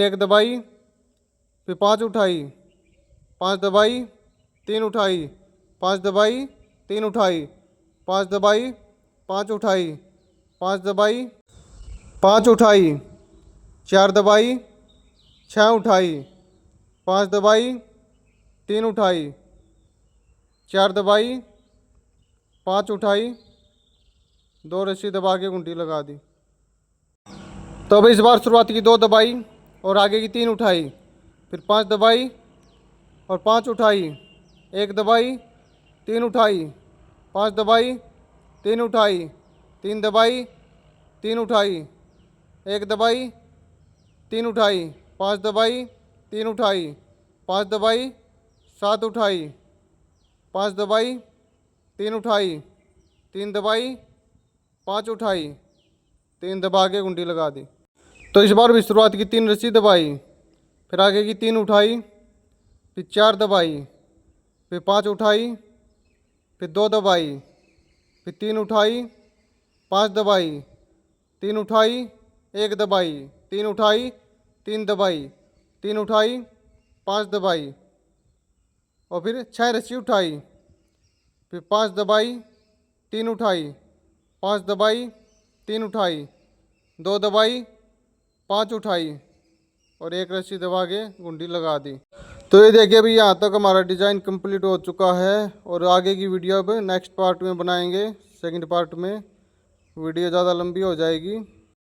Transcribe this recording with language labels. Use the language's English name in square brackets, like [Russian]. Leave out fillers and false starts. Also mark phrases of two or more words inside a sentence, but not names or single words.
[Hindi] 1 दबाई, फिर 5 उठाई, 5 दबाई, 3 उठाई, 5 दबाई, 3 उठाई, 5 दबाई, 5 उठाई, 5 दबाई, 5 उठाई, 4 दबाई, 6 उठाई, 5 दबाई, 3 उठाई, 4 दबाई, 5 उठाई, 2 रस्सी दबा के गुंडी लगा दी। तो अब इस बार शुरुआत की 2 दबाई और आगे की 3 उठाई, फिर 5 दबाई और 5 उठाई, 1 दबाई, 3 उठाई, 5 दबाई, 3 उठाई, 3 दबाई, 3 उठाई, 1 दबाई, 3 उठाई, 5 दबाई, 3 उठाई, 5 दबाई, 7 उठाई, 5 दबाई, 3 उठाई, 3 दबाई, 5 उठाई, 3 दबा के गुंडी लगा दी। तो इस बार भी शुरुआत की 3 रस्सी दबाई, फिर आगे की 3 उठाई, फिर 4 दबाई, फिर 5 उठाई, फिर 2 दबाई, फिर 3 उठाई, 5 दबाई, 3 उठाई, 1 दबाई, 3 उठाई, 3 दबाई, 3 उठाई, 5 दबाई और फिर 6 रस्सी उठाई, फिर 5 दबाई, 3 उठाई, 5 दबाई, 3 उठाई, 2 दबाई, 5 उठाई और 1 रस्सी दबा के गुंडी लगा दी। तो ये देखिए अभी यहाँ तक हमारा [English] design complete [Hindi] हो चुका है और आगे की वीडियो अब [English] next part [Hindi] में बनाएंगे। [English] second part [Hindi] में वीडियो ज़्यादा लंबी हो जाएगी।